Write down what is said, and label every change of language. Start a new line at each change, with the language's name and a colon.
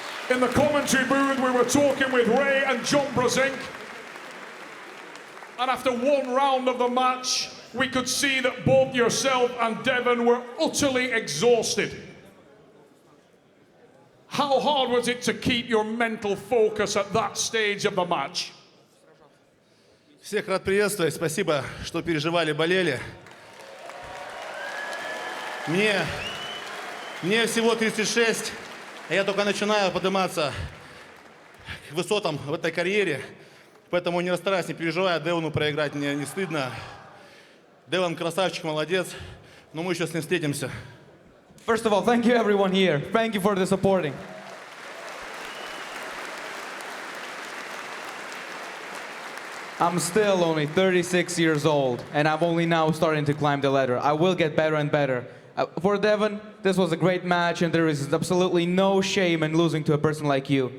English: In the commentary booth, we were talking with Ray and John Brozink, and after one round of the match, we could see that both yourself and Devon were utterly exhausted. How hard was it to keep your mental focus at that stage of the match?
Russian: Всех рад приветствовать. Спасибо, что переживали, болели. Мне всего 36, а я только начинаю подниматься к высотам в этой карьере. Поэтому не расстараюсь, не переживаю. Девону проиграть мне не стыдно. Девон красавчик, молодец. Но мы еще с ним встретимся.
English: First of all, thank you everyone here. Thank you for the supporting. I'm still only 36 years old, and I'm only now starting to climb the ladder. I will get better and better. For Devon, this was a great match, and there is absolutely no shame in losing to a person like you.